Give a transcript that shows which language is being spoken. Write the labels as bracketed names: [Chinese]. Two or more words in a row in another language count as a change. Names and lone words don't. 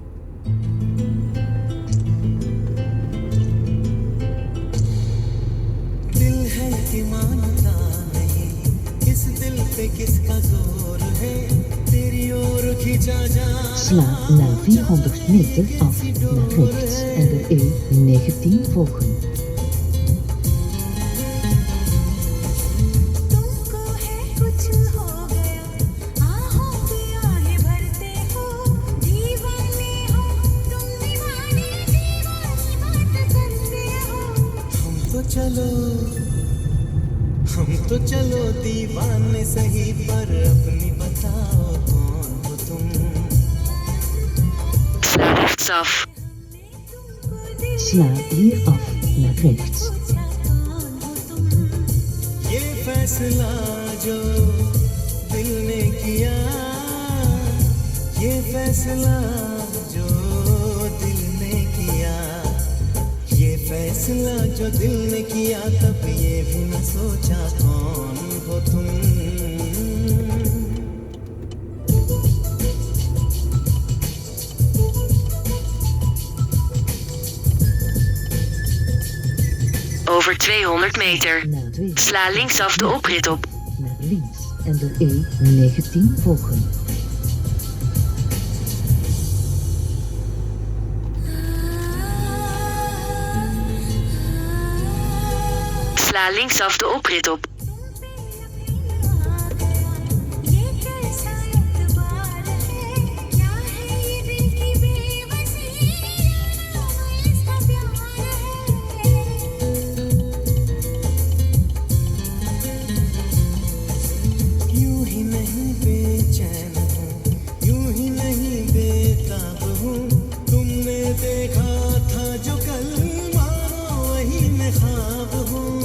[Hindi] दिल है कि मानता नहीं इस दिल पे किसका जोर है तेरी ओर खींचा जा. [Dutch] Sla na 400 meter af naar rechts en de E19 volgen. [Hindi] तुमको है कुछ हो गया आहों की आहें भरते हो दीवाने हो तुम दीवाने दीवानी बात करते हो. हम तो चलो दीवाने सही पर अपनी बताओ कौन हो तुम. [Dutch] Sla rechtsaf. Sla hier af naar rechts. [Hindi] ये फैसला जो दिल ने किया ये फैसला जो दिल ने किया ये फैसला जो दिल ने किया तब ये भी न सोचा कौन हो तुम. [Dutch] Over 200 meter. Na 200 Sla linksaf de oprit op. naar links en de E19 volgen. Sla linksaf de oprit op. [Hindi] ये कैसा एतबार है क्या है ये दिल की बेबसी नाम इसका प्यार है. यूं ही नहीं बेचैन हूँ यूं ही नहीं बेताब हूँ तुमने देखा था जो कल मानो वही मैं ख्वाब हूँ.